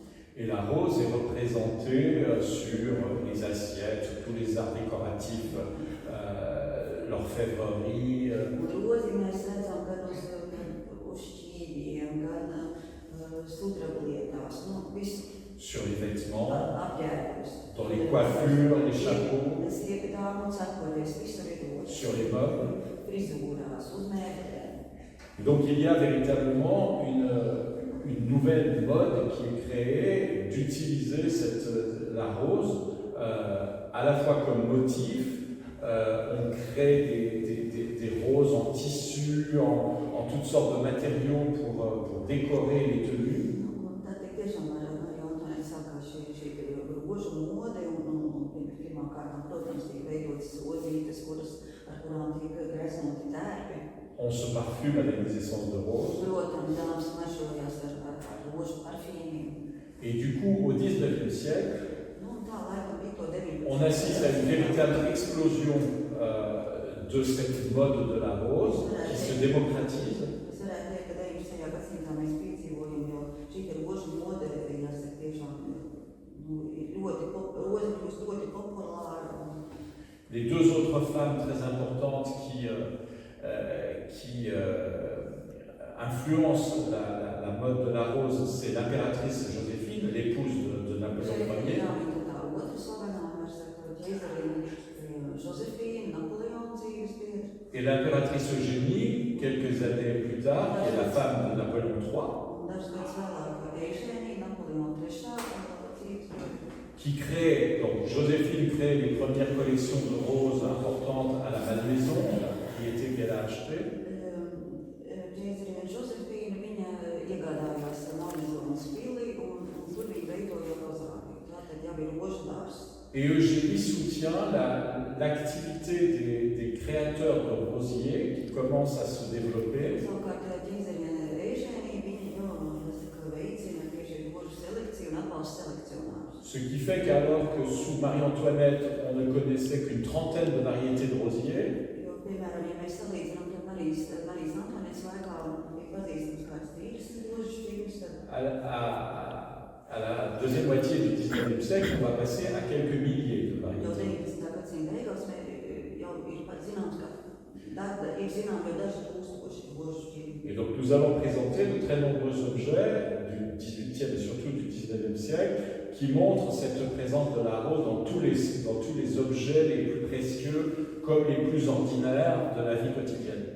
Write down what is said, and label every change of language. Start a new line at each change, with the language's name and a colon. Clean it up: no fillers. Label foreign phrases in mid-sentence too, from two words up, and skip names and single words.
French: Et la rose est représentée sur les assiettes, sur tous les arts décoratifs, l'orfèvrerie.
Latvian: Un rozi mēs redzam gan uz šķīviem, gan sudrablietās, visu
French: Sur les vêtements,
Latvian: apģērbus.
French: dans les coiffures, les chapeaux,
Latvian: Sievietām un cepurēs, visur ir rozi.
French: sur les meubles.
Latvian: Frizūrās, uz mēbelēm.
French: Donc il y a véritablement une nouvelle mode qui est créée d'utiliser la rose à la fois comme motif. On crée des roses en tissu, en toutes sortes de matériaux pour décorer les tenues.
Latvian: Tad tiešām Marija Antonēta sākās šī rožu mode, un pirmā kārtā, protams, tiek veidotas ozītes, ar kurām tiek greznoti tērpi.
French: On se parfume avec des essences de rose.
Latvian: Protams, dāmas mažojās ar rožu parfīmiem.
French: Et du coup, au XIXe siècle,
Latvian: Tā laikam bija to 19.
French: on assiste à une véritable explosion de cette mode de la rose qui se démocratise.
Latvian: Es varētu teikt, ka 19. gadsimtā mēs piedzīvojam, jo šī rožu mode, jāsaka, tiešām roze kļūst ļoti populāra.
French: Les deux autres femmes très importantes qui influencent la mode de la rose, c'est l'impératrice Joséphine, l'épouse de Napoléon Ier.
Latvian: Jā, viņa tā otra slavenā, var sakot, ķeizarīne Joséphine, Napoléon dzīves biedra.
French: Et l'impératrice Eugénie, quelques années plus tard, qui est la femme de Napoléon III,
Latvian: Un dažs gadus vēlāk Eugēnija, Napoleona III dzīves biedra.
French: qui crée, donc Joséphine crée les premières collections de roses importantes à la Malmaison, la propriété qu'elle a achetée.
Latvian: Ķeizarīne Joséphine, viņa iegādājās Malmazonas pili, un tur viņa veidoja rozāriju. Tātad jau ir rožu dārzs.
French: Et Eugénie soutient l'activité des créateurs de rosiers qui commencent à se développer.
Latvian: Savukārt ķeizarīne Eugēnija, viņa veicina tieši rožu selekciju un atbalsta selekcionārus.
French: Ce qui fait qu'alors que sous Marie-Antoinette, on ne connaissait qu'une trentaine de variétés de rosiers,
Latvian: Jo, piemēram, ja mēs salīdzinām, tad Marijas Antonetes laikā bija pazīstams kāds 30 rožu šķīvis, tad
French: à la deuxième moitié du XIXe siècle, on va passer à quelques milliers de
Latvian: jau
French: variétés.
Latvian: 19. gadsimta beigās jau ir pat zināms, ka ir zinām jau daži tūkstoši rožu šķīvi.
French: Et donc nous allons présenter de très nombreux objets du XVIIIe et surtout du XIXe siècle qui montrent cette présence de la rose dans tous les objets les plus précieux comme les plus ordinaires de la vie quotidienne.